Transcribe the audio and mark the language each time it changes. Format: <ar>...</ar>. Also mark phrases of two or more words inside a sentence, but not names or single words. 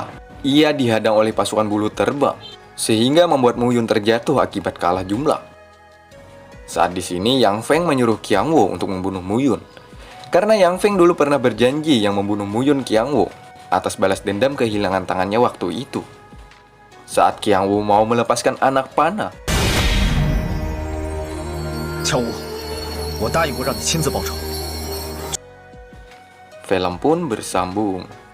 <id>Ia dihadang oleh pasukan bulu terbang, sehingga membuat Muyun terjatuh akibat kalah jumlah. Saat di sini, Yang Feng menyuruh Qiang Wo untuk membunuh Muyun. Karena Yang Feng dulu pernah berjanji yang membunuh Muyun Qiang Wo atas balas dendam kehilangan tangannya waktu itu. Saat Qiang Wo mau melepaskan anak panah,</id> <zh>江武，我答应过让你亲自报仇。</zh> <id>film pun bersambung.</id>